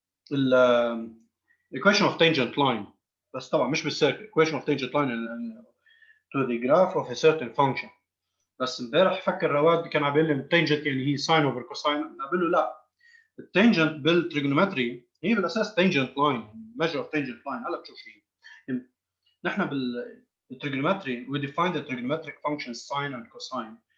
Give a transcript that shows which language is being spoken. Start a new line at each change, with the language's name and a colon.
English: equation of tangent line بس طبعا مش بالسيركل equation of tangent line to the graph of a certain function.
Arabic: بس امبارح فكر رواد كان عم بيقول لي التانجنت يعني هي ساين اوفر كوساين، بقول له لا، التانجنت بالتريجونومتري هي بالاساس تانجنت لاين، measure of tangent line.
English: هلا بشوف شيء نحن بالتريجونومتري we define the trigonometric functions sine and cosine.